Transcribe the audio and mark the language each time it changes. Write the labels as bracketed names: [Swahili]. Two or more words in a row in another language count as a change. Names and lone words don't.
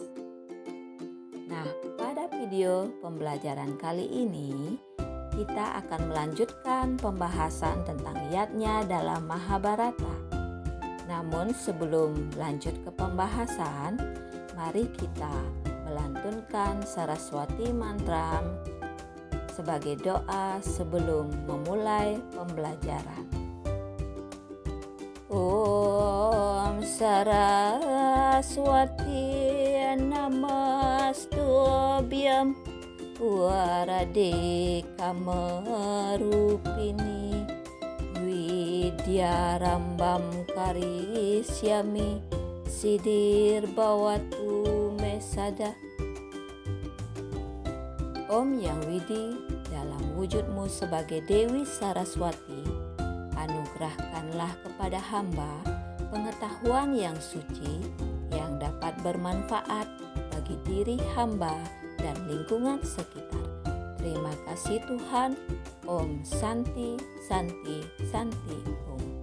[Indonesian] Nah, pada video pembelajaran kali ini kita akan melanjutkan pembahasan tentang yatnya dalam Mahabharata. Namun sebelum lanjut ke pembahasan, mari kita melantunkan Saraswati Mantra sebagai doa sebelum memulai pembelajaran. [Sanskrit] ॐ सरस्वति नमस्तुभ्यं वरदे कामरूपिणि विद्यारम्भं करिष्यामि सिद्धिर् भवतु मेसदा. [Indonesian] Om Yang Widi, dalam wujudmu sebagai Dewi Saraswati, anugerahkanlah kepada hamba pengetahuan yang suci yang dapat bermanfaat bagi diri hamba dan lingkungan sekitar. Terima kasih Tuhan. [Sanskrit] ॐ शान्तिः, शान्तिः, शान्तिः ॐ.